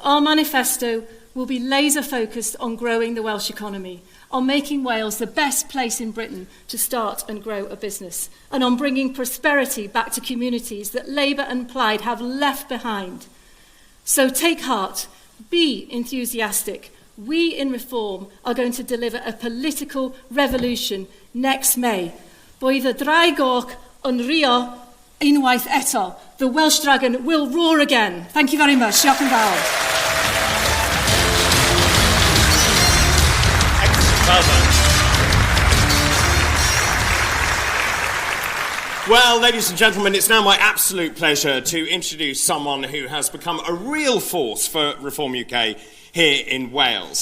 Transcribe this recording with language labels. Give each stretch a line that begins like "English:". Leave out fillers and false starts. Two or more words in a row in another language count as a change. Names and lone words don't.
English: Our manifesto will be laser focused on growing the Welsh economy, on making Wales the best place in Britain to start and grow a business, and on bringing prosperity back to communities that Labour and Plaid have left behind. So take heart, be enthusiastic. We in Reform are going to deliver a political revolution next May.
Welsh: Boedd y draig yn rio unwaith eto.
English: The Welsh dragon will roar again. Thank you very much.
Welsh: Diolch yn fawr.
English: Well, ladies and gentlemen, it's now my absolute pleasure to introduce someone who has become a real force for Reform UK here in Wales.